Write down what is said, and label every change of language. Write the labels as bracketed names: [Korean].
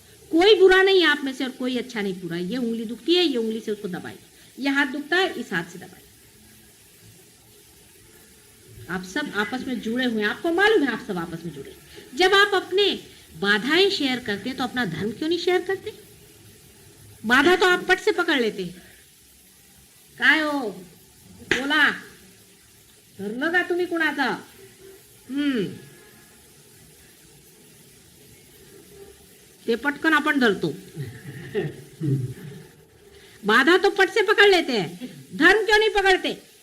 [Hindi] कोई बुरा नहीं आप में से और कोई अच्छा नहीं पूरा। ये उंगली दुखती है, ये उंगली से उसको दबाई, ये हाथ दुखता है, इस हाथ से दबाई। आप सब आपस में जुड़े हुए हैं, आपको मालूम है आप सब आपस में जुड़े। जब आप अपने बाधाएं शेयर करते हैं तो अपना धर्म क्यों नहीं शेयर करते? बाधा तो आप पट से पकड़ लेते हैं, [Marathi] काय हो बोला, धरलं का तुम्ही कुणाचं? ते पटकन आपण धरतो, [Hindi] बाधा तो पट से पकड़ लेते हैं, धर्म क्यों नहीं पकड़ते?